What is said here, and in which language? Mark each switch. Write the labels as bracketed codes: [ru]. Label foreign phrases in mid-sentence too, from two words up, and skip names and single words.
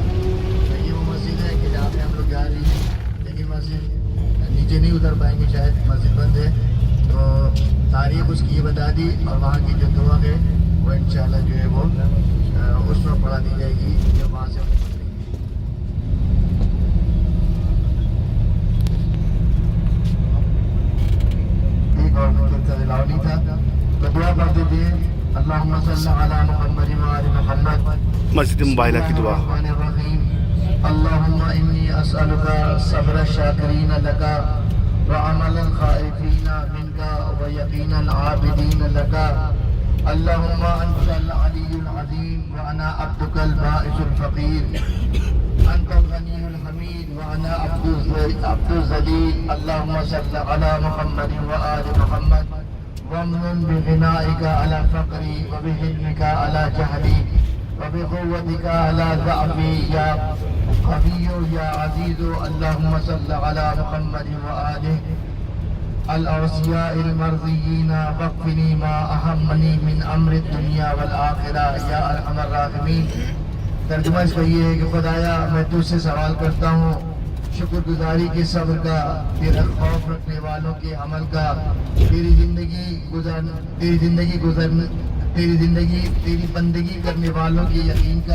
[ur] تو یہ وہ مسجد ہے کہ جہاں پہ ہم لوگ جا رہے ہیں، لیکن مسجد نیچے نہیں اتر پائیں گے، شاید مسجد بند ہے، تو تاریخ اس کی یہ بتا دی، اور وہاں کی جو دعا ہے وہ انشاءاللہ جو ہے وہ اس وقت پڑھا دی جائے گی جب وہاں سے نہیں تھا تو دعا پڑھتے تھے، [ar] اللہم صلی علی محمد وآل محمد۔ [ur] مسجد مباہلہ کی دعا۔ [ar] اللہم انی اسألک صبر الشاکرین لکا وعمل الخائفین منکا ویقین العابدین لکا۔ اللہم انت العلی العظیم وانا عبدک البائس الفقیر، انت الغنی الحمید وانا عبد الذلیل۔ اللہم صلی علی محمد وآل محمد وامنن بغنائک علی فقری وبحلمک علی جہلی وبقوتک علی ضعفی یا قوی یا عزیز۔ اللہم صلی علی محمد وآلہ الاوصیاء المرضیین وقفنی ما اہمنی من امر الدنیا والآخرہ یا ارحم الراحمین۔ [ur] ترجمہ اس کا یہ ہے کہ خدایا میں تجھ سے سوال کرتا ہوں شکر گزاری کے صبر کا، تیرا خوف رکھنے والوں کے عمل کا، تیری بندگی کرنے والوں کے یقین کا۔